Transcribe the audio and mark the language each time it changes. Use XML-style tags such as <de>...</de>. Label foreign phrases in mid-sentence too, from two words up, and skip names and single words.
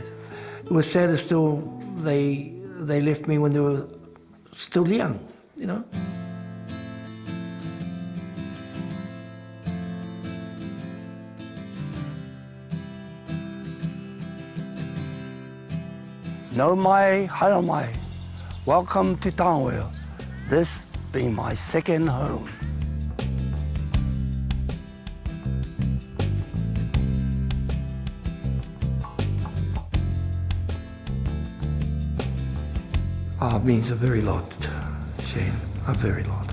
<en>It was sadder still, they left me when they were still young, you know.</en> <mi>No mai, haere mai.</mi> <en>Welcome to Tangoil, this being my second home. It means a very lot, Shane, a very lot.</en>